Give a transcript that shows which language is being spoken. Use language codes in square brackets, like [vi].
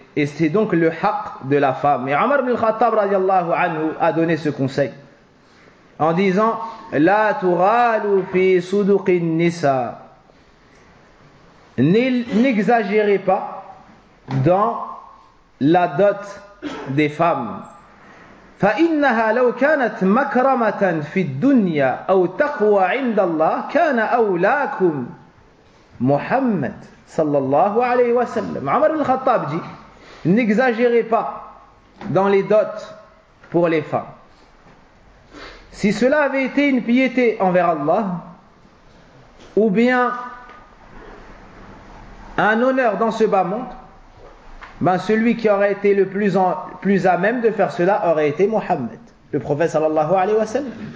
[fr] Et c'est donc le haq de la femme. Et Omar ibn al-Khattab radiallahu anhu a donné ce conseil en disant, [ar] لَا تُغَالُوا فِي صُدُقِ النِّسَاءَ. [fr] N'exagérez pas dans la dot des femmes. [ar] فإنها لو كانت مكرمة في الدنيا أو تقوى عند الله كان أولاكم محمد صلى الله عليه وسلم. [fr] عمر الخطاب dit, n'exagérez pas dans les dots pour les femmes. Si cela avait été une piété envers Allah, ou bien un honneur dans ce bas monde, ben celui qui aurait été le plus, plus à même de faire cela aurait été Mohammed, le prophète sallallahu alayhi wa sallam.